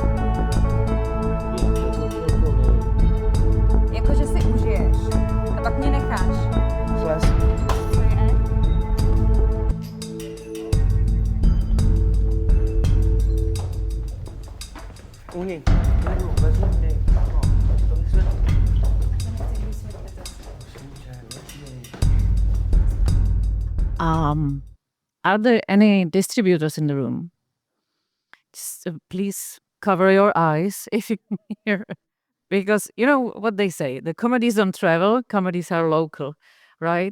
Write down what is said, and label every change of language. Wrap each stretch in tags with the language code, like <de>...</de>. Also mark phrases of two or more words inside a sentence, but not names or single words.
<cs>Jako, že si užiješ. A pak mě necháš. Zles. Co je? Uhni. Vezmi ty. To vysvětli.</cs> <en>Are there any distributors in the room? Just, please cover your eyes if you can hear. Because you know what they say, the comedies don't travel, comedies are local, right?</en>